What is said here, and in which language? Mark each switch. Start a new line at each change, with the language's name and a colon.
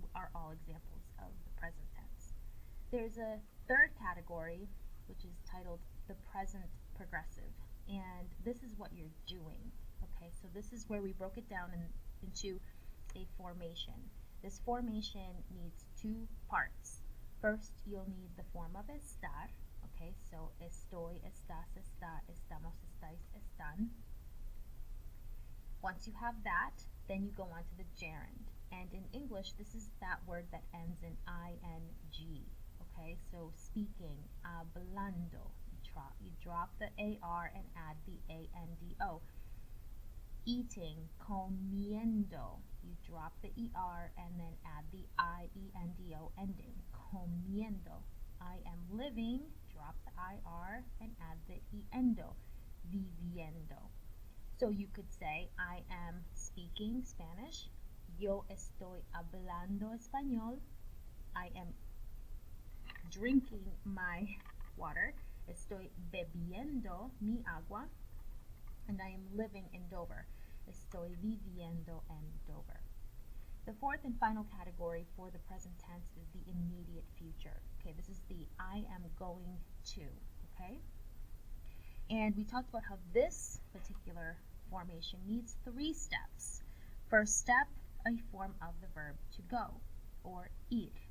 English: Are all examples of the present tense. There's a third category, which is titled the present progressive, and this is what you're doing. Okay, so this is where we broke it down into a formation. This formation needs 2 parts. First, you'll need the form of estar. Okay, so
Spanish: estoy, estás, está, estamos, estáis, están.
English: Once you have that, then you go on to the gerund. And in English, this is that word that ends in ing. Okay, so speaking, hablando. You drop the AR and add the ANDO. Eating, comiendo. You drop the ER and then add the IENDO ending. Comiendo. I am living, drop the IR and add the ENDO.
Spanish: Viviendo.
English: So you could say, I am speaking Spanish.
Spanish: Yo estoy hablando español.
English: I am drinking my water.
Spanish: Estoy bebiendo mi agua.
English: And I am living in Dover.
Spanish: Estoy viviendo en Dover.
English: The fourth and final category for the present tense is the immediate future. Okay, this is the I am going to, okay? And we talked about how this particular formation needs 3 steps. First step, a form of the verb to go, or ir.